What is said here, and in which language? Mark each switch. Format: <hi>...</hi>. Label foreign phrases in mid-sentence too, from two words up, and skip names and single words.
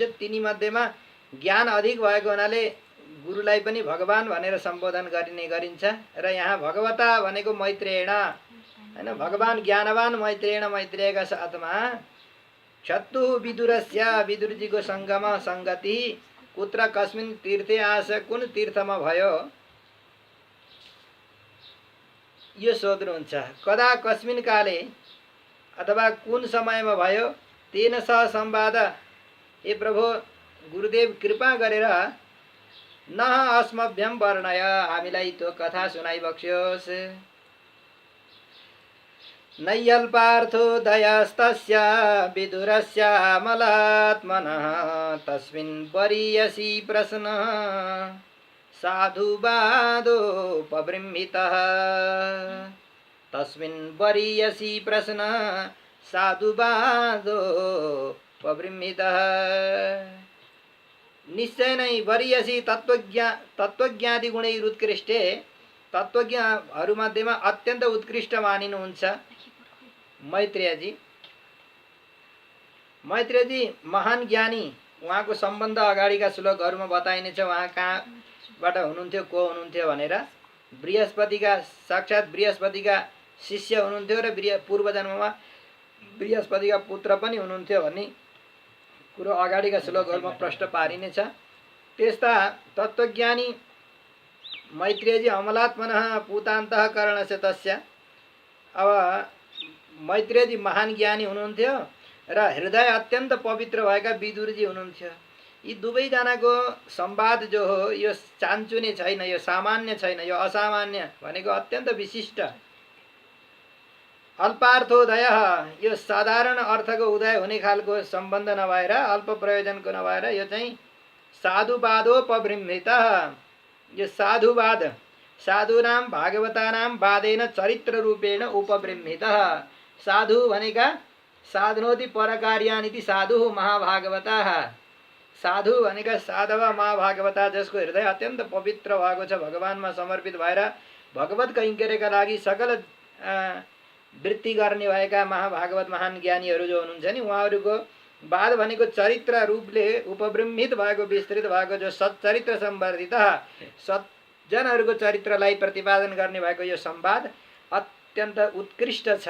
<ne>तिनी मध्येमा ज्ञान अधिक भएको हुनाले गुरुलाई पनि भगवान भनेर सम्बोधन गरिने गरिन्छ। र यहाँ भगवता भनेको मैत्रेयण हैन, भगवान ज्ञानवान मैत्रेयण, मैत्रेयका साथमा</ne> <sa>क्षत्तु विदुरस्य,</sa> <ne>विदुरजीको सङ्गम सङ्गति</ne> <sa>कुत्र कस्मिन् तीर्थे आस,</sa> <ne>कुन तीर्थमा भयो यो सोध्नुहुन्छ।</ne> <sa>कदा कस्मिन् काले</sa> <ne>अथवा कुन समयमा भयो,</ne> <sa>तेन सह संवाद,</sa> <ne>हे प्रभु गुरुदेव कृपा गरेर</ne> <sa>न अस्मभ्यम वर्णय,</sa> <ne>हामीलाई त्यो कथा सुनाइबक्स्योस्।</ne> <sa>नैयल्पार्थो दयस्तस्य विदुरस्य मलात्मनः तस्मिन् वरीयसी प्रश्न साधुवादोपबृंहितः, तस्मिन् वरीयसी प्रश्न साधुवादोपबृंहितः।</sa> <ne>निश्चय नै</ne> <sa>वरीयसी तत्त्वज्ञादि गुणैरुत्कृष्टे,</sa> <ne>तत्त्वज्ञहरूमध्येमा अत्यन्त उत्कृष्ट मानिनुहुन्छ मैत्रेयजी। मैत्रेयजी महान ज्ञानी, उहाँको सम्बन्ध अगाडिका श्लोकहरूमा बताइनेछ, उहाँ कहाँबाट हुनुहुन्थ्यो, को हुनुहुन्थ्यो भनेर। बृहस्पतिका, साक्षात् बृहस्पतिका शिष्य हुनुहुन्थ्यो र पूर्व जन्ममा बृहस्पतिका पुत्र पनि हुनुहुन्थ्यो भन्ने कुरो अगाडिका श्लोकहरूमा प्रश्न पारिनेछ। त्यस्ता तत्त्वज्ञानी मैत्रेयजी</ne> <sa>अमलात्मनः पूतान्तःकरणस्य तस्य,</sa> <ne>अब मैत्रेयजी महान ज्ञानी हुनुहुन्थ्यो र हृदय अत्यन्त पवित्र भएका विदुरजी हुनुहुन्थ्यो। यी दुवैजनाको संवाद जो हो यो चान्चुने छैन, यो सामान्य छैन, यो असामान्य भनेको अत्यन्त विशिष्ट। अल्पार्थोदय, यो साधारण अर्थको उदय हुने खालको सम्बन्ध नभएर, अल्प प्रयोजनको नभएर, यो चाहिँ साधुवादोपबृंहितः। यो साधुवाद,</ne> <sa>साधूनां भागवतानां वादेन चरित्र रूपेण उपबृंहितः।</sa> <ne>साधु भनेका</ne> <sa>साधनोति परकार्यानिति साधु महाभागवताः।</sa> <ne>साधु भनेका</ne> <sa>साधव महाभागवता,</sa> <ne>जसको हृदय अत्यन्त पवित्र भएको छ, भगवानमा समर्पित भएर भगवत कैङ्कर्यका लागि सकल वृत्ति गर्ने भएका महाभागवत महान ज्ञानीहरू जो हुनुहुन्छ नि, उहाँहरूको वाद भनेको चरित्र रूपले उपबृंहित भएको, विस्तृत भएको, जो सच्चरित्र सम्वर्धित सज्जनहरूको चरित्रलाई प्रतिपादन गर्ने भएको यो संवाद अत्यन्त उत्कृष्ट छ।</ne>